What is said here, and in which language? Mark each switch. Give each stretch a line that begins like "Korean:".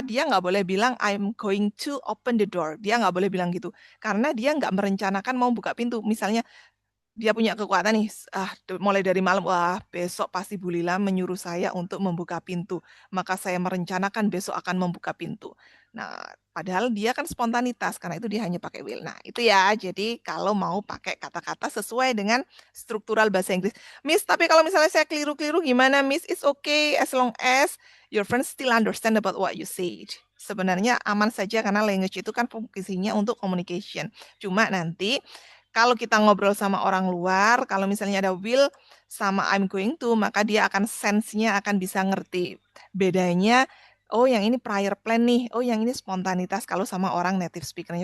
Indonesian: Dia nggak boleh bilang
English: I'm going to open the door.
Indonesian: Dia nggak boleh bilang gitu. Karena dia nggak merencanakan mau buka pintu. Misalnya dia punya kekuatan nih, mulai dari malam, wah besok pasti Bu Lila menyuruh saya untuk membuka pintu. Maka saya merencanakan besok akan membuka pintu. Nah, padahal dia kan spontanitas, karena itu dia hanya pakai will. Nah, itu ya, jadi kalau mau pakai kata-kata sesuai dengan struktural bahasa Inggris. Miss, tapi kalau misalnya saya keliru-keliru gimana, Miss?
English: It's okay as long as your friends still understand about what you said.
Indonesian: Sebenarnya aman saja, karena language itu kan fungsinya untuk communication. Cuma nanti kalau kita ngobrol sama orang luar, kalau misalnya ada will sama I'm going to, maka dia akan sense-nya akan bisa ngerti. Bedanya, oh yang ini prior plan nih, oh yang ini spontanitas kalau sama orang native speaker-nya.